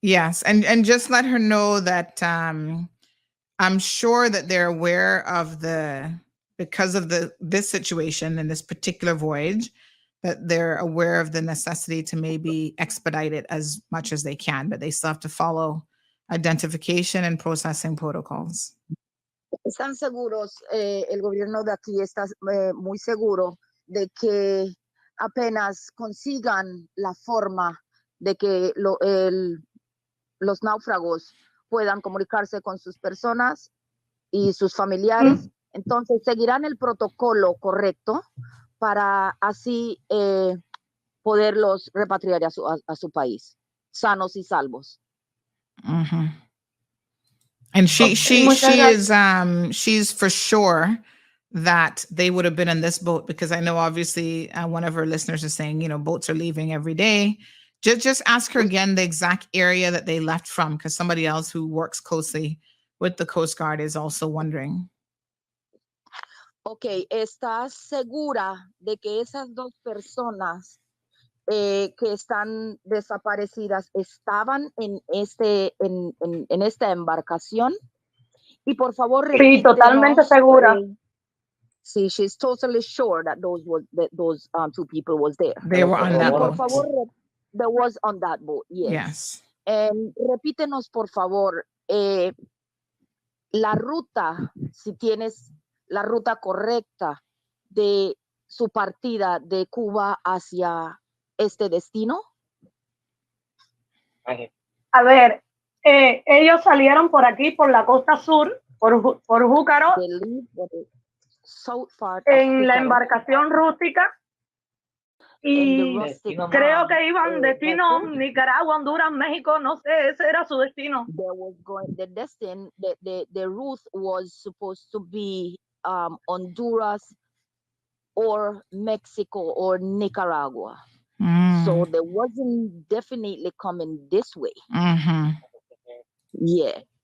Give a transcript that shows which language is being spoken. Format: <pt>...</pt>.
<en>Yes, and just let her know that I'm sure that they're aware of because of this situation and this particular voyage, that they're aware of the necessity to maybe expedite it as much as they can, but they still have to follow identification and processing protocols.</en> <es>Están seguros, el gobierno de aquí está muy seguro de que apenas consigan la forma de que los náufragos puedan comunicarse con sus personas y sus familiares, entonces seguirán el protocolo correcto para así poderlos repatriar a su país, sanos y salvos. Mhm.</es> <en>And she's for sure that they would have been in this boat, because I know obviously one of her listeners is saying, boats are leaving every day. Just ask her again the exact area that they left from, because somebody else who works closely with the Coast Guard is also wondering.</en> <es>Ok, ¿estás segura de que esas 2 personas que están desaparecidas estaban en esta embarcación? Y por favor, Sí, totalmente segura.</es> <en>Sí, she's totally sure that those 2 people was there. They were on that</en> <es>Por</es> <en>boat.</en> <es>favor,</es> <en>there was on that boat, Yes.</en> <es>Repítenos, por favor, la ruta, si tienes la ruta correcta de su partida de Cuba hacia este destino. A ver, ellos salieron por aquí, por la costa sur, por Júcaro, en la embarcación rústica, y creo que iban destino Nicaragua, Honduras, México, no sé, ese era su destino.</es> <en>The route was supposed to be Honduras or Mexico or Nicaragua. So they wasn't definitely coming this way. Mm-hmm. Yeah.</en>